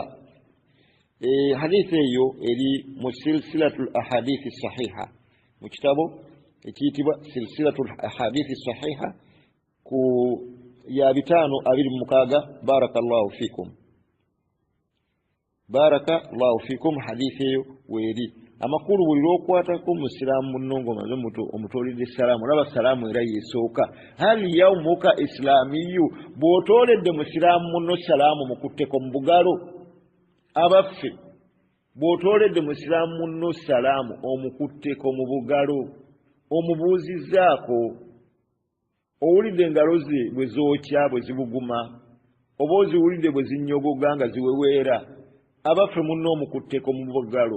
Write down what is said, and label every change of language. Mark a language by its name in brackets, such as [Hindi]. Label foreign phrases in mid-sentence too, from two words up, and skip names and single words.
[Ganda] Hadiisi eyo eri mu silsilatul ahadithi sahiha, mu kitabo ekiyitibwa silsilatul ahadithi sahiha, ku ya 526. [Arabic] بارك الله فيكم. بارك الله فيكم. [Ganda] Hadiisi eyo weeri. Amakulu buli lw'okwatako musiraamu munno ng'omaze omutolidde salaamu, olaba salaamu era yeesooka. [Arabic] هل يومك إسلامي, [Ganda] bw'otooledde musiraamu munno salaamu mukutteko mu bugalo. Abaffe bw'otooledde musiraamu munno salaamu omukutteko mu bugalo, omubuuzizzaako, owulidde engalo ze bwe zookya, bwe zibuguma, oba oziwulidde bwe zinnyogoga nga ziweweera, abaffe munno omukutteko mu bugalo.